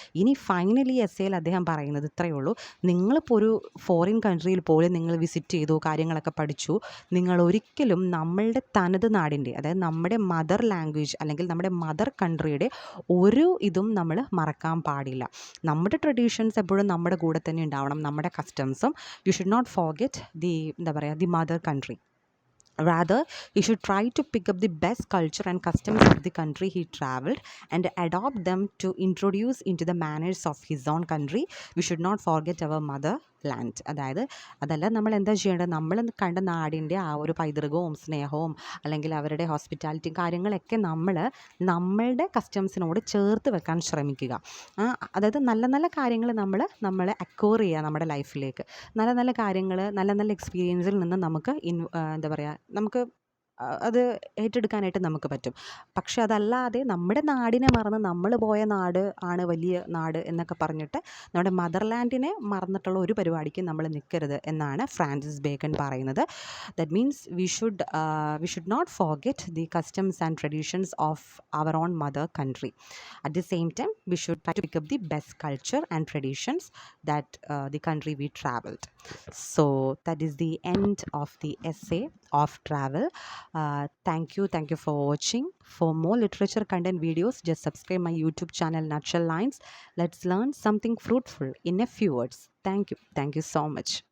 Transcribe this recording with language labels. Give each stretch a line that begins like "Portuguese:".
Malayalam: ഇനി ഫൈനലി എസ്സേയിൽ അദ്ദേഹം പറയുന്നത് ഇത്രയേ ഉള്ളൂ. നിങ്ങളിപ്പോൾ ഒരു ഫോറിൻ കൺട്രിയിൽ പോലും നിങ്ങൾ വിസിറ്റ് ചെയ്തു, കാര്യങ്ങളൊക്കെ പഠിച്ചു, നിങ്ങൾ ഒരിക്കലും നമ്മളുടെ തനത് നാടിൻ്റെ, അതായത് നമ്മുടെ മദർ ലാംഗ്വേജ് അല്ലെങ്കിൽ നമ്മുടെ മദർ കൺട്രിയുടെ ഒരു ഇതും നമ്മൾ മറക്കാൻ പാടില്ല. നമ്മുടെ ട്രഡീഷൻസ് എപ്പോഴും നമ്മുടെ കൂടെ തന്നെ ഉണ്ടാവണം, നമ്മുടെ കസ്റ്റംസും.
English: You should not forget the mother country. Rather, he should try to pick up the best culture and customs of the country he traveled and adopt them to introduce into the manners of his own country. We should not forget our mother land.
Malayalam: അതായത് അതല്ല, നമ്മൾ എന്താ ചെയ്യേണ്ടത്, നമ്മൾ കണ്ട നാടിൻ്റെ ആ ഒരു പൈതൃകവും സ്നേഹവും അല്ലെങ്കിൽ അവരുടെ ഹോസ്പിറ്റാലിറ്റിയും കാര്യങ്ങളൊക്കെ നമ്മളുടെ കസ്റ്റംസിനോട് ചേർത്ത് വെക്കാൻ ശ്രമിക്കുക. അതായത് നല്ല നല്ല കാര്യങ്ങൾ നമ്മളെ അക്വയർ ചെയ്യുക നമ്മുടെ ലൈഫിലേക്ക്. നല്ല നല്ല കാര്യങ്ങൾ, നല്ല നല്ല എക്സ്പീരിയൻസിൽ നിന്ന് നമുക്ക് എന്താ പറയുക, നമുക്ക് അത് ഏറ്റെടുക്കാനായിട്ട് നമുക്ക് പറ്റും. പക്ഷെ അതല്ലാതെ നമ്മുടെ നാടിനെ മറന്ന് നമ്മൾ പോയ നാട് ആണ് വലിയ നാട് എന്നൊക്കെ പറഞ്ഞിട്ട് നമ്മുടെ മദർലാൻഡിനെ മറന്നിട്ടുള്ള ഒരു പരിപാടിക്ക് നമ്മൾ നിൽക്കരുത് എന്നാണ് ഫ്രാൻസിസ് ബേക്കൺ പറയുന്നത്.
English: That means we should not forget the customs and traditions of our own mother country. At the same time we should try to pick up the best culture and traditions that the country we traveled. So that is the end of the essay of travel. Thank you for watching. For more literature content videos, just subscribe my YouTube channel Nutshell Lines. Let's learn something fruitful in a few words. Thank you so much.